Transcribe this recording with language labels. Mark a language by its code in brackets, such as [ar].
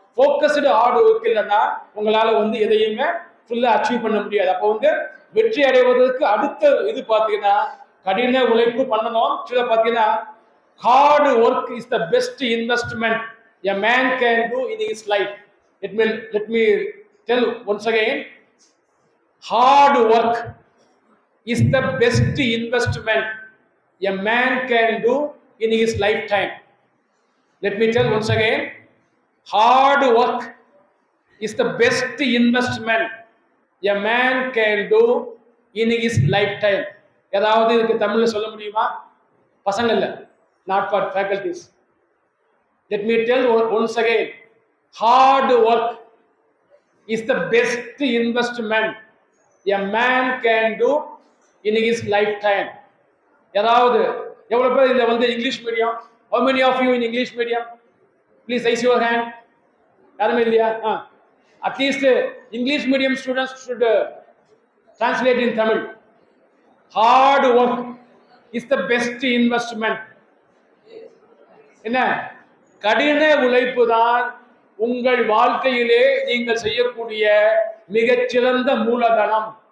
[ta] Focused hard work இல்லைன்னா உங்களால வந்து எதையுமே ஃபுல்லா அச்சீவ் பண்ண முடியாது. அப்போ வந்து வெற்றி அடைவதற்கு அடுத்த இது பாத்தீங்கன்னா கடின உழைப்பு பண்ணணும். சில பாத்தீங்கன்னா [en] Hard work is the best investment a man can do in his life. Let me tell once again, hard work is the best investment a man can do in his lifetime. Let me tell once again, hard work is the best investment a man can do in his lifetime. [ta] ஏதாவது இதுக்கு தமிழ்ல சொல்ல முடியுமா? பசங்க இல்ல, [en] not for faculties. Let me tell once again, hard work is the best investment a man can do in his lifetime. [ta] ஏதாவது எவ்வளவு பேர் இதுல வந்து English medium? [en] How many of you in English medium? Please raise your hand. [ta] யாருமே இல்லையா? [en] At least English medium students should translate in Tamil. Hard work is the best investment. [ta] என்ன? கடின உழைப்பு தான் உங்கள் வாழ்க்கையிலே நீங்கள் செய்யக்கூடிய மிகச்சிறந்த மூலதனம்.